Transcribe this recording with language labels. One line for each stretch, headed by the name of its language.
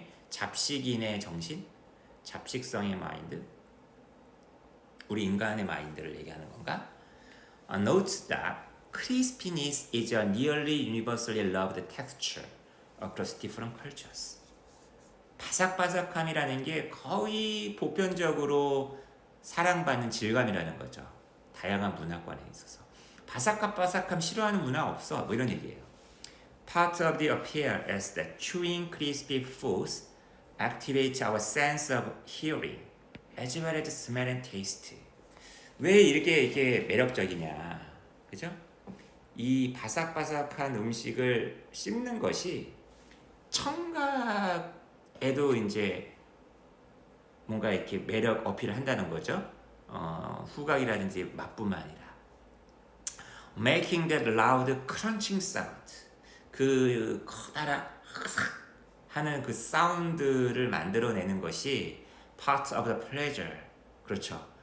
Korean: 잡식인의 정신, 잡식성의 마인드, 우리 인간의 마인드를 얘기하는 건가?
English: Notes that crispiness is a nearly universally loved texture across different cultures.
Korean: 바삭바삭함이라는 게 거의 보편적으로 사랑받는 질감이라는 거죠. 다양한 문화권에 있어서. 바삭바삭함 싫어하는 문화 없어. 뭐 이런 얘기예요.
English: Part of the appeal is that chewing crispy foods activates our sense of hearing as well as smell and taste.
Korean: 왜 이렇게 매력적이냐. 그죠? 이 바삭바삭한 음식을 씹는 것이 청각에도 이제 뭔가 이렇게 매력 어필을 한다는 거죠. 후각이라든지 맛뿐만 아니라
English: making that loud crunching sound,
Korean: 그 커다란 흑삭 하는 그 사운드를 만들어내는 것이
English: part of the pleasure.
Korean: 그렇죠.